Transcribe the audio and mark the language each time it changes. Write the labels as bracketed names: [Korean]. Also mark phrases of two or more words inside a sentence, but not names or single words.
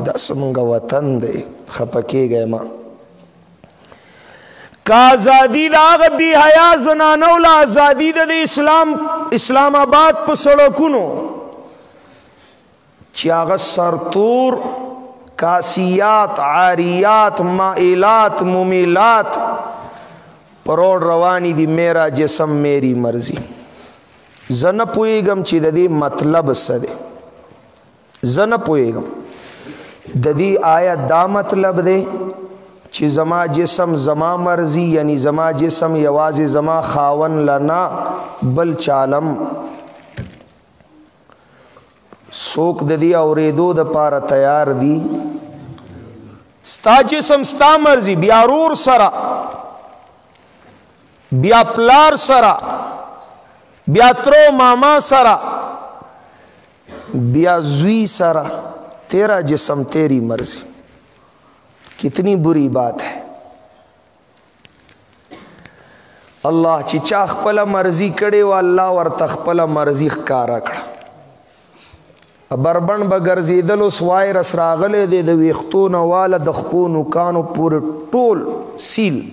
[Pashto] دا زموږ وطن دی، خفه کېږئ مه. که ازادي د هغه بې حیا زنانو له ازادي د اسلام آباد په سړکونو چې هغه سرتور [Arabic] کاسیات عاریات مائلات ممیلات [Pashto] پر روډ روانې دي، [Urdu] میرا جسم میری مرضی. [Pashto] زه نه پوهېږم چې د دې مطلب څه دی، زه نه پوهېږم د دې آیت دا مطلب دی چې زما جسم زما مرضی، یعنی زما جسم یوازې زما خاون لنا بل چالم. څوک د دې اورېدو دپاره تیار دي؟ ستا جسم ستا مرضی، بیا رور سره، بیا پلار سره، بیا ترو ماما سره، بیا زوی سره، [Urdu] تیرا جسم تیری مرضی. کتنی بری بات ہے. [Pashto] الله چې چا خپله مرضی کړې وه، الله ورته خپله مرضی ښکاره کړه. بربند به ګرځېدل، اوس وایرس راغلی دی، د ویښتو نه واله د خپو نوکانو پورې ټول سیل.